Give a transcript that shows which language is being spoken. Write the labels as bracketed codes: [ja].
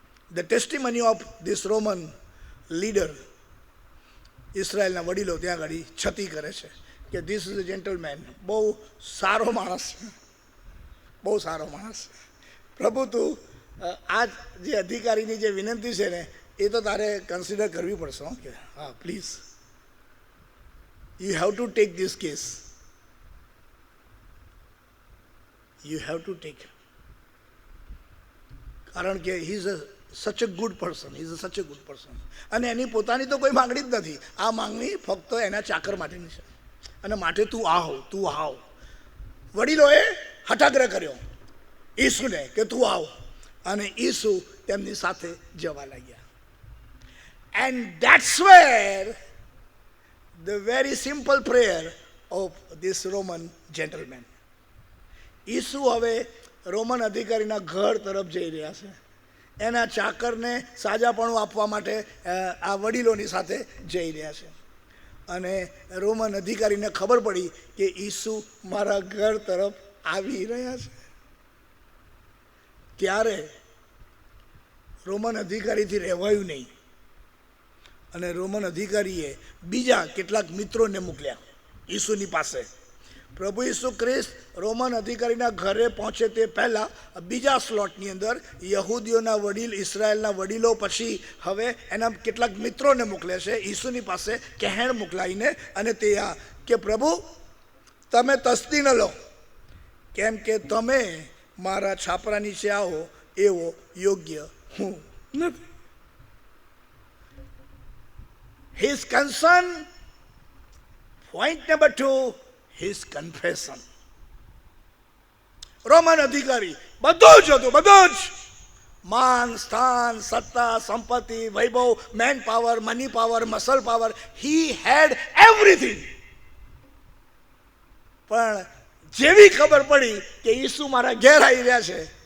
[en] the testimony of this Roman leader, [gu] ઇઝરાયલના વડીલો ત્યાં આગળ છતી કરે છે કે [en] this is a gentleman, [gu] બહુ સારો માણસ છે, બહુ સારો માણસ. પ્રભુ તું આ જે અધિકારીની જે વિનંતી છે ને એ તો તારે કન્સિડર કરવી પડશે. કે હા please, [en] you have to take this case, you have to take, [gu] કારણ કે [en] he is such a good person, he is such a good person. [gu] અને એની પોતાની તો કોઈ માંગણી જ નથી, આ માંગણી ફક્ત એના ચાકર માટેની છે, અને માટે તું આવ. વડીલોએ હઠાગ્રહ કર્યો ઈસુને કે તું આવ, અને ઈસુ તેમની સાથે જવા લાગ્યા. [en] and that's where the very simple prayer of this Roman gentleman. [gu] ઈસુ હવે રોમન અધિકારીના ઘર તરફ જઈ રહ્યા છે, એના ચાકરને સાજાપણું આપવા માટે આ વડીલોની સાથે જઈ રહ્યા છે. અને રોમન અધિકારીને ખબર પડી કે ઈસુ મારા ઘર તરફ આવી રહ્યા છે. ત્યારે રોમન અધિકારીથી રહેવાયું નહીં, અને રોમન અધિકારીએ બીજા કેટલાક મિત્રોને મોકલ્યા ઈસુની પાસે. પ્રભુ ઈસુ ખ્રિસ્ત રોમન અધિકારીના ઘરે પહોંચે તે પહેલાં બીજા સ્લોટની અંદર યહૂદીઓના વડીલ, ઇઝરાયલના વડીલો, પછી હવે એના કેટલાક મિત્રોને મોકલે છે ઈસુની પાસે કહેણ મોકલાવીને, અને તે આ કે પ્રભુ તમે તસ્દી ન લો, કેમ કે તમે મારા છાપરા નીચે આવો એવો યોગ્ય હું નથી. [en] His concern, point number 2, his confession. [gu] Roman અધિકારી બધું જ હતું, બધું જ, માન, સ્થાન, સત્તા, સંપત્તિ, વૈભવ, [en] Man power, money power, muscle power, he had everything. [gu] પણ જેવી ખબર પડી કે ઈસુ મારા ઘેર આવી રહ્યા છે